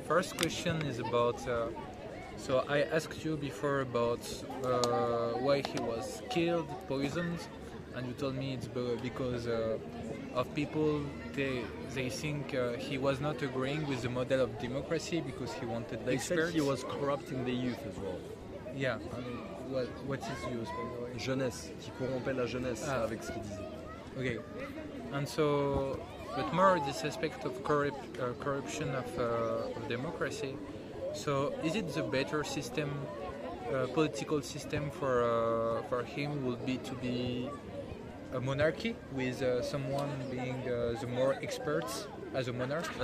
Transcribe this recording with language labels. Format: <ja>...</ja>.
<en>First question is about. So I asked you before about why he was killed, poisoned, and you told me it's because of people. They think he was not agreeing with the model of democracy because he wanted They experts. said he was corrupting the youth as well. Yeah. And what is used by the way?</en> <fr>Jeunesse, qui corrompait la jeunesse avec ce qu'il disait.</fr> <en>Okay. And so, but more this aspect of corruption of democracy. So, is it the better system, political system for him would be to be a monarchy with someone being the more experts as a monarch?</en>